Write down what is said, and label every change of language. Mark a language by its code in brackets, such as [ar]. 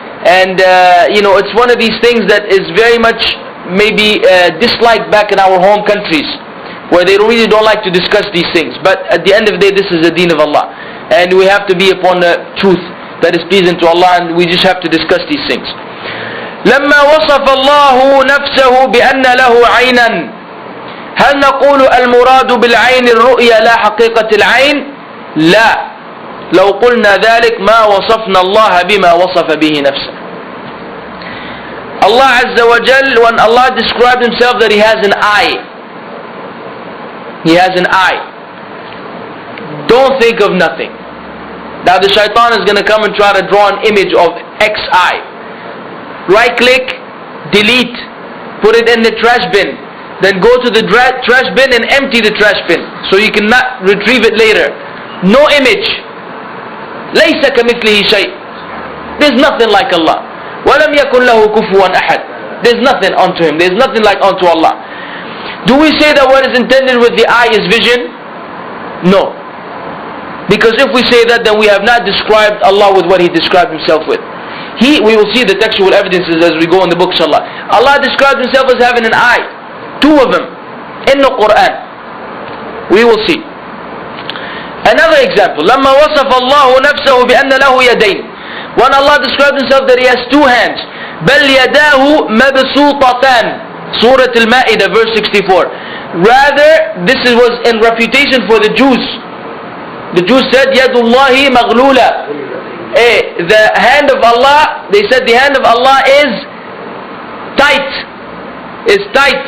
[en] And it's one of these things that is very much maybe disliked back in our home countries, where they really don't like to discuss these things. But at the end of the day, this is the deen of Allah, and we have to be upon the truth that is pleasing to Allah, and we just have to discuss these things. [ar] لما وصف الله نفسه بأن له عينا, هل نقول المراد بالعين الرؤية لا حقيقة العين؟ لا. لو قلنا ذلك ما وصفنا الله بما وصف به نفسه. [en] Allah Azza wa Jal, when Allah described Himself that He has an eye, He has an eye. Don't think of nothing. Now the shaitan is going to come and try to draw an image of X eye. Right click, delete, put it in the trash bin, then go to the trash bin and empty the trash bin, so you cannot retrieve it later. No image. [ar] ليس كمثله شيء. [en] There's nothing like Allah. [ar] وَلَمْ يَكُنْ لَهُ كُفُوًا أَحَدٍ. [en] There's nothing unto Him. There's nothing like unto Allah. Do we say that what is intended with the eye is vision? No. Because if we say that, then we have not described Allah with what He described Himself with. We will see the textual evidences as we go in the book, inshallah. Allah described Himself as having an eye. Two of them in the Quran. We will see. Another example, [ar] لما وصف الله نفسه بأن له يدين. [en] When Allah described Himself that He has two hands, [ar] بل يداه مبسوطتان. [en] Surah Al-Ma'idah, verse 64. Rather, this was in refutation for the Jews. The Jews said, [ar] يد الله مغلولة. [en] The hand of Allah, they said the hand of Allah is tight. Is tight.